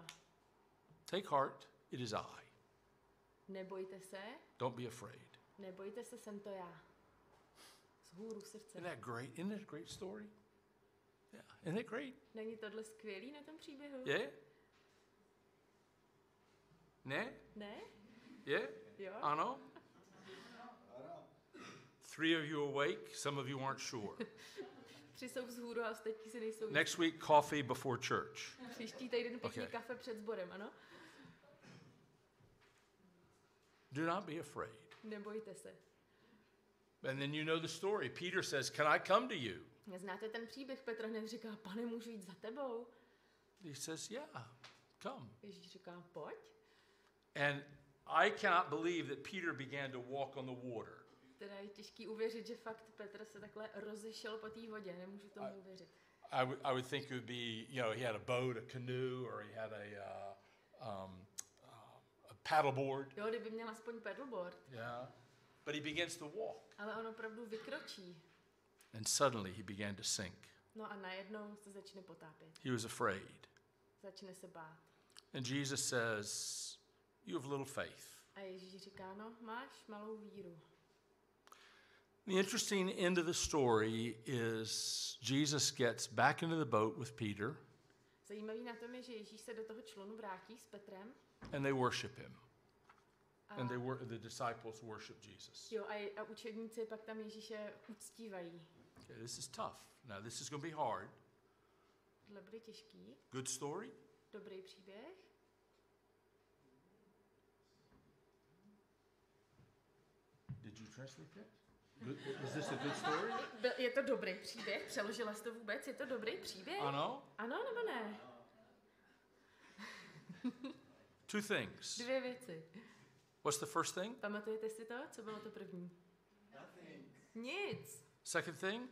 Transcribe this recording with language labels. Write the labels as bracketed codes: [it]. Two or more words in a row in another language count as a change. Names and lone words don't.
[en] Take heart, it is I. [cs] Nebojte se, [en] Don't be afraid. [cs] nebojte se, jsem to já. Z hůru srdce. [en] Isn't that great? Isn't that a great story? Yeah. Isn't it great? [cs] Není tohle skvělý na tom příběhu? [en] Yeah? Ne? [cs] Ne? [en] Yeah? [cs] Jo? Ano? [en] 3 of you awake, some of you aren't sure. [cs] 3 jsou vzhůru a ostatní si nejsou. [en] Next week, coffee before church. [cs] Příští týden pěkně [en] Okay. [cs] kafe před sborem, ano? [en] Do not be afraid. [cs] Nebojte se. [en] And then you know the story. Peter says, can I come to you? [cs] Znáte ten příběh? Petr hned říká, Pane, můžu jít za tebou? [en] He says, yeah, come. [cs] Ježíš říká, pojď. [en] And I cannot believe that Peter began to walk on the water. [cs] Teda je těžký uvěřit, že fakt Petr se takhle rozešel po té vodě. Nemůžu tomu uvěřit. [en] I would think it would be, he had a boat, a canoe, or he had a paddleboard. [cs] Jo, kdyby měl aspoň paddleboard. [en] Yeah. But he begins to walk. [cs] Ale on opravdu vykročí. [en] And suddenly he began to sink. [cs] No a najednou se začne potápět. [en] He was afraid. [cs] Začne se bát. [en] And Jesus says, you have little faith. [cs] A Ježíš říká, no, máš malou víru. [en] The interesting end of the story is Jesus gets back into the boat with Peter. [cs] Zajímavý na tom je, že Ježíš se do toho člunu vrátí s Petrem. [en] And they worship him. And the disciples worship Jesus. [cs] Jo, a učedníci pak tam Ježíše uctívají. [en] Okay, this is tough. Now this is going to be hard. [cs] Tohle bude těžký. [en] Good story? [cs] Dobrý příběh. [en] Did you translate that? Is this a good story? [cs] Je to dobrý příběh? Přeložila jsi to vůbec? Je to dobrý příběh? Ano? Ano nebo ne? [en] Two things. [cs] Dvě věci. [en] What's the first thing? [cs] Pamatujete si to? Co bylo to první? Nic. [en] Second thing?